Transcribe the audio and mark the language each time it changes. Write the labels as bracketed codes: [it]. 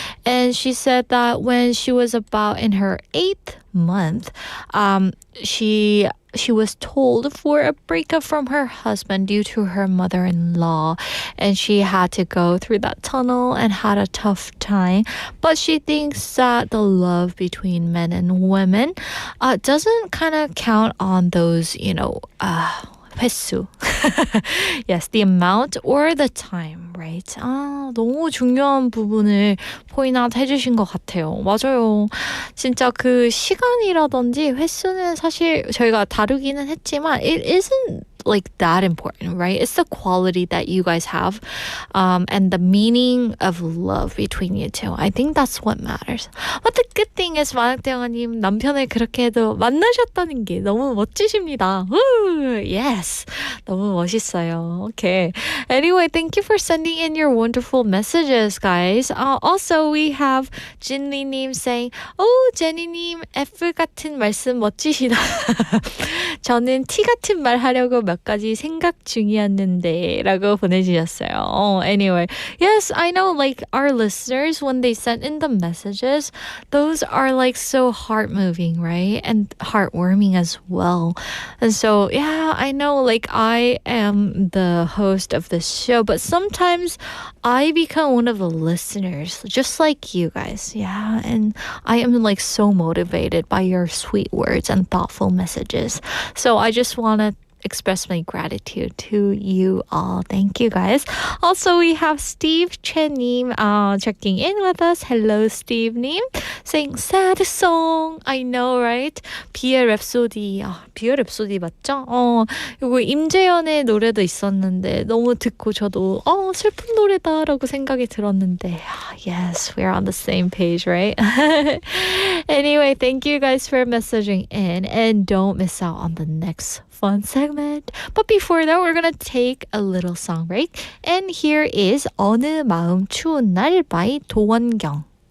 [en] And she said that when she was about in her 8th month, she was told for a breakup from her husband due to her mother-in-law, and she had to go through that tunnel and had a tough time. But she thinks that the love between men and women doesn't kind of count on those, 횟수. Yes, the amount or the time, right? [ko] 너무 중요한 부분을 포인트 해주신 것 같아요. 맞아요. 진짜 그 시간이라든지 횟수는 사실 저희가 다루기는 했지만 [en] it isn't like that important, right? It's the quality that you guys have and the meaning of love between you two. I think that's what matters. But the good thing is [ko] 만학대영아님 남편을 그렇게 해도 만나셨다는 게 너무 멋지십니다. [en] Woo! Yes. [ko] 너무 멋있어요. [en] Okay. Anyway, thank you for sending in your wonderful messages, guys. Also, we have [ko] 진리님 [en] saying, [ko] 제니님 F 같은 말씀 멋지시다. 저는 T 같은 말 하려고 몇 가지 생각 중이었는데 라고 보내주셨어요. [en] Anyway, yes, I know like our listeners, when they send in the messages, those are like so heart-moving, right? And heartwarming as well. And so, yeah, I know like I am the host of this show, but sometimes I become one of the listeners, just like you guys. Yeah, and I am like so motivated by your sweet words and thoughtful messages. So I just want to express my gratitude to you all. Thank you, guys. Also, we have Steve Chen-님 checking in with us. Hello, Steve-님. Saying sad song. I know, right? [ko] 비의 랩소디. 비의 랩소디 맞죠? 이거 임재현의 노래도 있었는데 너무 듣고 저도 슬픈 노래다라고 생각이 들었는데 [en] yes, we're on the same page, right? Anyway, thank you guys for messaging in and don't miss out on the next fun segment. But before that, we're gonna take a little song break. And here is 어느 마음 추운 날 by 도원경.